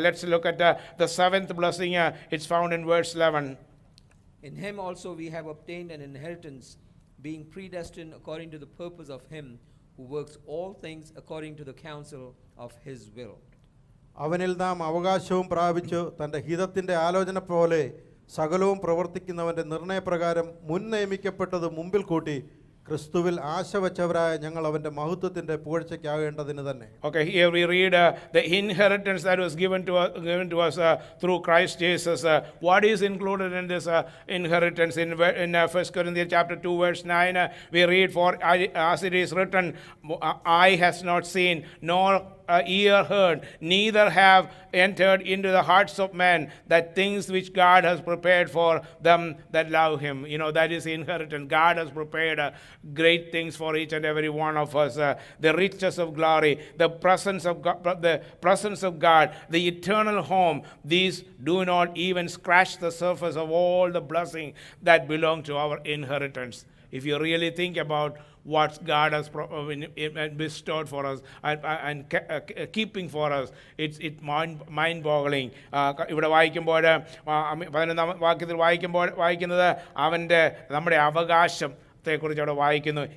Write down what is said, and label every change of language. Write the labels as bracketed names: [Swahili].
[English] Let's look at the seventh blessing. It's found in verse 11. In Him also we have obtained an inheritance, being predestined according to the purpose of Him who works all things according to the counsel of His will. അവനിൽ നാം അവകാശവും പ്രാപിച്ചു തൻ്റെ ഹിതത്തിൻ്റെ ആലോചന പോലെ സകലവും പ്രവർത്തിക്കുന്നവൻ്റെ നിർണയപ്രകാരം മുൻ നിയമിക്കപ്പെട്ടത് മുമ്പിൽ കൂട്ടി ക്രിസ്തുവിൽ ആശ വച്ചവരായ ഞങ്ങൾ അവൻ്റെ മഹത്വത്തിൻ്റെ പുകഴ്ചയ്ക്കാകേണ്ടതിന് തന്നെ. Okay, here we read the inheritance that was given to us through Christ Jesus. What is included in this inheritance? In 1 Corinthians chapter 2 verse 9 we read, for as it is written, eye has not seen, nor ear heard, neither have entered into the hearts of men that things which God has prepared for them that love Him. That is inheritance. God has prepared great things for each and every one of us. The riches of glory, the presence of God, the eternal home. These do not even scratch the surface of all the blessing that belong to our inheritance. If you really think about what God has bestowed for us and keeping for us, it's mind-boggling. [Malayalam] ഇവിടെ വായിക്കുമ്പോൾ 11-ാം വാക്യത്തിൽ വായിക്കുന്നത് നമ്മുടെ അവകാശത്തെക്കുറിച്ച് അവിടെ വായിക്കുന്നു.